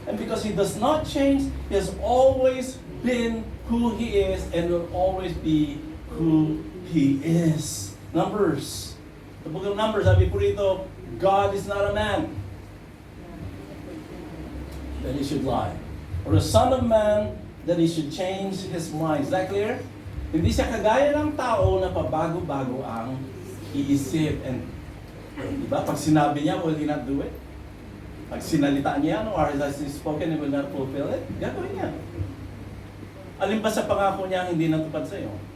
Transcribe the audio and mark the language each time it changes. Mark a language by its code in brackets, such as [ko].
[en] And because He does not change, He has always been who He is and will always be who He is. Numbers. The book of Numbers, [tl] sabi po rito, [en] God is not a man that He should lie. Or a son of man that He should change His mind. Is that clear? [tl] Hindi siya kagaya ng tao na pabago-bago ang iisip. And, diba? Pag sinabi niya, [en] will He not do it? [tl] Pag sinalita niya, [en] or has He spoken, He will not fulfill it? [tl] Gagawin niya. Alin ba sa pangako niya hindi natupad sa iyo?